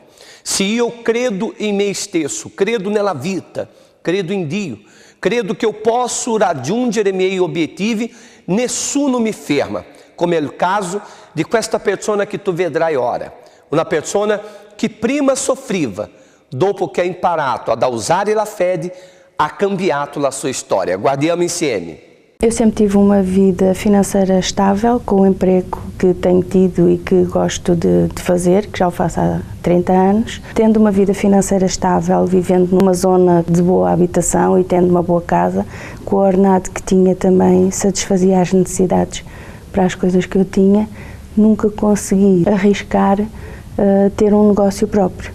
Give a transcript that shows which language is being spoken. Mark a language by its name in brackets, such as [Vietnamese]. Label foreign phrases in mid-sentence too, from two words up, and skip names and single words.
[Italian] Se io credo in me stesso, credo nella vita, credo in Dio, credo che io posso raggiungere i miei obiettivi, nessuno mi ferma, come è il caso di questa persona che tu vedrai ora. Una persona che prima soffriva, dopo che ha imparato ad usare la fede, ha cambiato la sua storia. Guardiamo insieme. [Portuguese] Eu sempre tive uma vida financeira estável, com o emprego que tenho tido e que gosto de fazer, que já o faço há 30 anos. Tendo uma vida financeira estável, vivendo numa zona de boa habitação e tendo uma boa casa, com o ordenado que tinha também satisfazia as necessidades para as coisas que eu tinha, nunca consegui arriscar ter um negócio próprio.